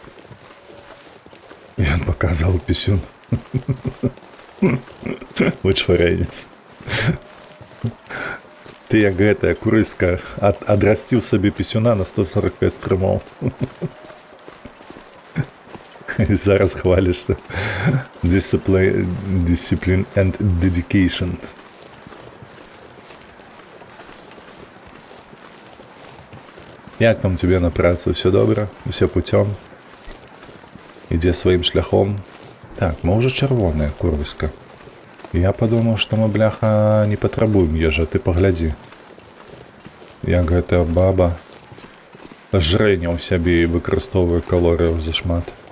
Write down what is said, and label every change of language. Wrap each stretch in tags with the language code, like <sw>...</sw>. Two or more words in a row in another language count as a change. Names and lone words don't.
<be>Ён паказаў пісюн. Вычварэнец. Ты як гэтая курыска адрасціў сабе пісюна на 145 стрымоў. І зараз хвалішся.</be> <en>Discipline and dedication.</en> <uk>Як там тебе на працу? Все добре? Все путем? Ідзе сваім шляхом?</uk> <be>Так, мы ўжо чырвоныя, курвіска. Я падумаў, што мы, бляха, не патрабуем ежы, ты паглядзі. Як гэтая баба жрэне ў сябе і выкарыстоўвае калорыяў зашмат.</be>